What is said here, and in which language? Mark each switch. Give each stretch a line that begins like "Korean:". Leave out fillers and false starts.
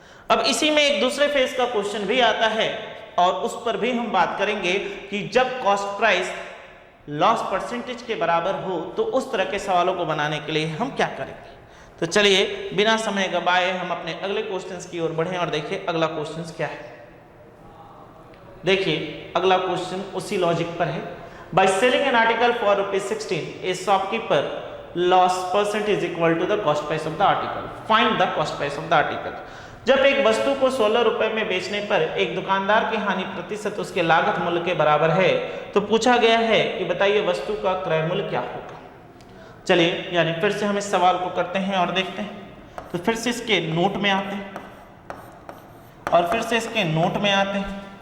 Hindi: अब इसी में एक दूसरे फेज का क्वेश्चन भी आता है और उस पर भी हम बात करेंगे कि जब कॉस्ट प्राइस लॉस परसेंटेज के बराबर हो तो उस तरह के सवालों को बनाने के लिए हम क्या करेंगे। तो चलिए बिना समय गवाए हम अपने अगले क्वेश्चंस की ओर बढ़ें और देखिए अगला क्वेश्चन क्या है। देखिए अगला क्वेश्चन उसी लॉजिक पर है।
English: By selling an article for ₹16, a shopkeeper loss percent is equal to the cost price of the article. Find the cost price of the article.
Hindi: जब एक वस्तु को 16 रुपए में बेचने पर एक दुकानदार की हानि प्रतिशत उसके लागत मूल्य के बराबर है, तो पूछा गया है कि बताइए वस्तु का क्रय मूल्य क्या होगा। चलिए यानी फिर से हम इस सवाल को करते हैं और देखते हैं। तो फिर से इसके नोट में आते हैं और फिर से इसके नोट में आते हैं।